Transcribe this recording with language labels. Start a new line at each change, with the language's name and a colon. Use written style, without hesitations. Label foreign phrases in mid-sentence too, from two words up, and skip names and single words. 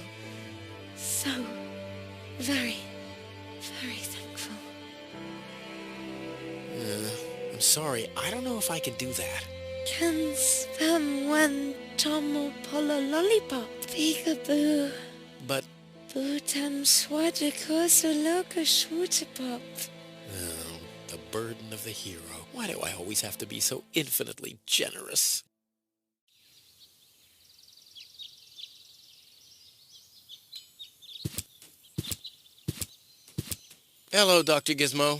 English: So very, very thankful. I'm sorry. I don't know if I can do that. Can spam when tomo polo lollipop. Peekaboo. But... Bootam swadikoso loka shwootapop. Oh, the burden of the hero. Why do I always have to be so infinitely generous? Hello, Dr. Gizmo.